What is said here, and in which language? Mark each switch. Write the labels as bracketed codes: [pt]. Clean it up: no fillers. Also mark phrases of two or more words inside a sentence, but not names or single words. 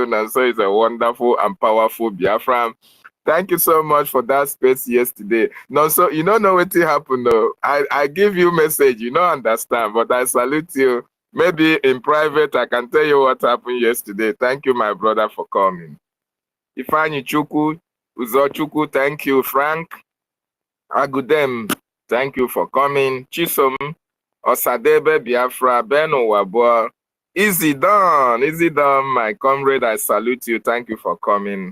[en] Nonso is a wonderful and powerful Biafran. Thank you so much for that space yesterday. Nonso, you don't know what happened though. I give you message, you don't understand, but I salute you. Maybe in private, I can tell you what happened yesterday. Thank you, my brother, for coming. Ifani Chuku, Uzochuku, thank you. Frank Agudem, thank you for coming. Chisom, Osadebe, Biafra, Beno Wabo, easy done, my comrade, I salute you. Thank you for coming.